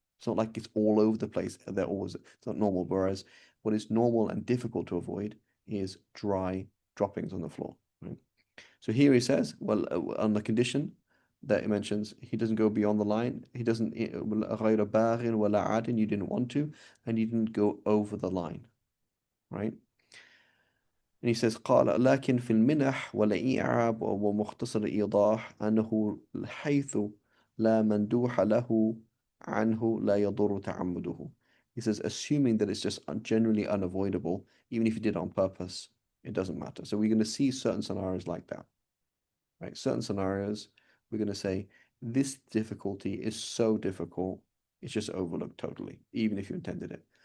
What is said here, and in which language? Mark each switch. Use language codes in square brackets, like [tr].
[en] It's not like it's all over the place. It's not normal. Whereas what is normal and difficult to avoid is dry droppings on the floor, right? So here he says, well, on the condition that he mentions, he doesn't go beyond the line. He doesn't, [ar] غَيْرَ بَاغٍ وَلَا عَادٍ, [en] you didn't want to, and you didn't go over the line, right? And he says, [ar] قال لكن في المنح والإعراب ومختصر الإيضاح أنه حيث لا مندوح له عنه لا يضر تعمده. [en] He says, assuming that it's just generally unavoidable, even if you did it on purpose, it doesn't matter. So we're going to see certain scenarios like that, right? Certain scenarios, we're going to say, this difficulty is so difficult, it's just overlooked totally, even if you intended it.